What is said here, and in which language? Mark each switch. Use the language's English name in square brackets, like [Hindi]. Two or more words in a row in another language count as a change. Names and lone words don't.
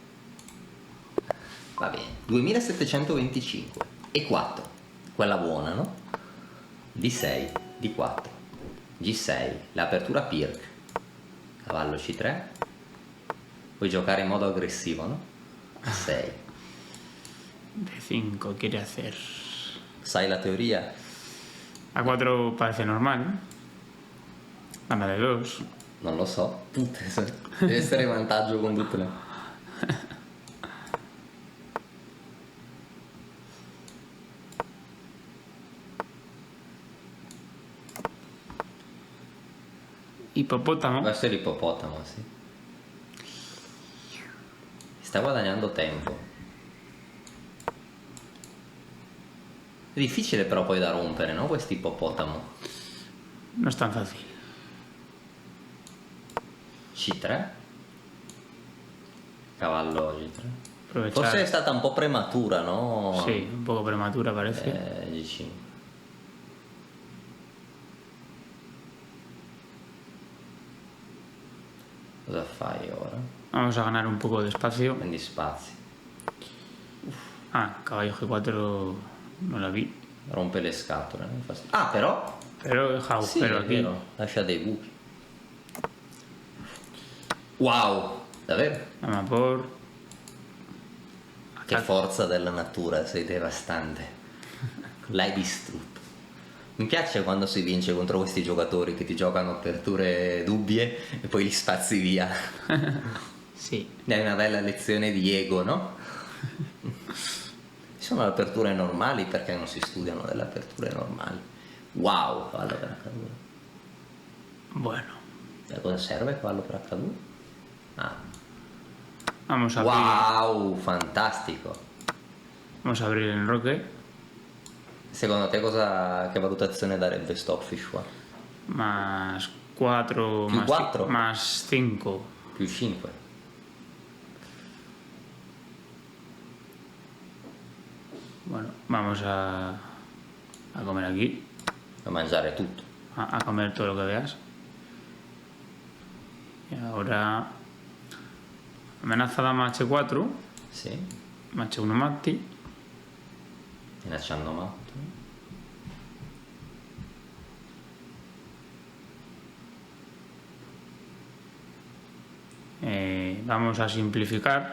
[Italian] Va bene, 2725 e 4, quella buona, no? D6, D4, G6, l'apertura Pirk, cavallo C3, puoi giocare in modo aggressivo, no? A6. [Spanish] D5 quiere hacer. [Italian] Sai la teoria? [Spanish] A4 parece normal. Gana de 2. [Italian] Non lo so, deve essere vantaggio con tutte le... [Spanish] Hipopótamo. [Italian] Questo è l'ippopotamo, sì. Sta guadagnando tempo. È difficile però poi da rompere, no? Questo ippopotamo. [Spanish] No es tan fácil. [Italian] C3. Cavallo G3. [Spanish] Aprovechar. [Italian] Forse è stata un po' prematura, no? [Spanish] Sí, un poco prematura parece. [Italian] G5. Cosa fai ora? [Spanish] Vamos a ganar un poco de espacio. [Italian] Prendi spazi. [Spanish] Ah, caballo G4 no la vi. [Italian] Rompe le scatole, no? Ah, però... [Spanish] Pero deja [Italian] Sì, [Spanish] agujero [Italian] è [Spanish] aquí. [Italian] vero. Lascia dei buchi. Wow! Davvero? [Spanish] Vamos por. [Italian] Che forza della natura, sei devastante. L'hai distrutto. Mi piace quando si vince contro questi giocatori che ti giocano aperture dubbie e poi li spazzi via. [Spanish] Sí. [Italian] Dai una bella lezione di ego, no? Ci sono le aperture normali, perché non si studiano delle aperture normali? Wow, cavallo per H2. [Spanish] Bueno. [Italian] E a cosa serve cavallo per H2? Ah. [Spanish] Vamos a abrir. [Italian] Wow, fantastico. [Spanish] Vamos a abrir el enroque. [Italian] Secondo te che valutazione darebbe Stockfish qua? [Spanish] Más 4. [Italian] Più 4? [Spanish] Más 5. [Italian] Più 5. [Spanish] Bueno, vamos a comer aquí. [Italian] A mangiare tutto. [Spanish] A comer todo lo que veas. Y ahora amenaza dama H4, [Italian] Sì. H1 matti. Minacciando matto. [Spanish] Vamos a simplificar.